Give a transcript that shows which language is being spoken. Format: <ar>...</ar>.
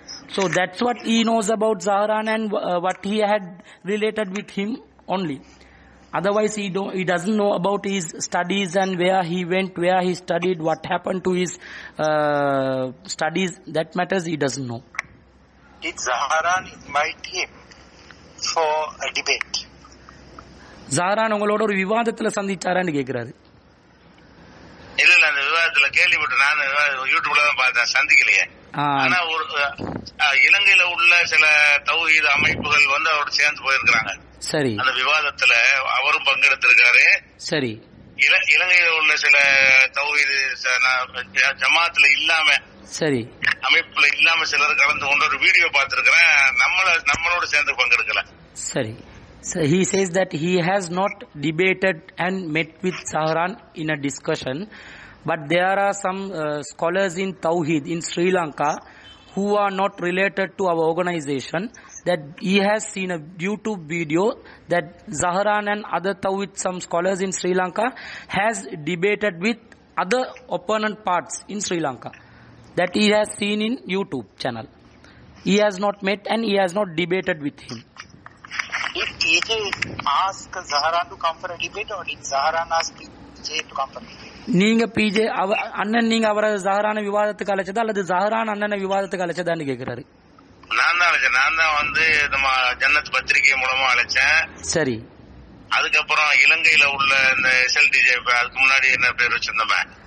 <en>So that's what he knows about Zaharan and what he had related with him only. Otherwise he doesn't know about his studies and where he went, where he studied, what happened to his studies. That matters he doesn't know. Did Zaharan invite him for a debate?</en> <ta>Zaharan உங்களோட ஒரு விவாதத்துல சந்திச்சாரான்னு கேக்குறாரு. இல்ல அந்த விவாதத்துல கேள்விப்பட்டு நான் யூடியூப்ல தான் பார்த்தேன், சந்திக்கலையே. ஆனா ஒரு இலங்கையில உள்ள சில தௌஹீத் அமைப்புகள் அவரோட சேர்ந்து போயிருக்கிறாங்க. சரி. அந்த விவாதத்துல அவரும் பங்கெடுத்திருக்காரு. சரி. இலங்கையில உள்ள சில தௌஹீத் ஜமாத்துல இல்லாம சரி அமைப்புல இல்லாம சிலர் கலந்து கொண்டு ஒரு வீடியோ பார்த்திருக்கிறேன். நம்மளோட சேர்ந்து பங்கெடுக்கல. சரி.</ta> <en>So he says that he has not debated and met with Zaharan in a discussion, but there are some scholars in Tawheed in Sri Lanka who are not related to our organization that he has seen a YouTube video that Zaharan and other Tawheed, some scholars in Sri Lanka, has debated with other opponent parts in Sri Lanka. That he has seen in YouTube channel. He has not met and he has not debated with him. Did PJ ask Zaharan to come for a debate or did Zaharan ask PJ to come for a debate?</en> <ta>நீங்க PJ அண்ணன் நீங்க அவரை ஜஹரான விவாதத்துக்கு அழைச்சதா அல்லது ஜஹரான் அண்ணனை விவாதத்துக்கு அழைச்சதான்னு கேக்குறாரு. நான் தான் அழைச்சேன். நான் தான் நம்ம ஜன்னத் பத்திரிகை மூலமா அழைச்சேன். சரி. அதுக்கப்புறம் இலங்கையில உள்ள இந்த SLTJ அதுக்கு முன்னாடி என்ன பேர் வச்சிருந்தோமே,</ta>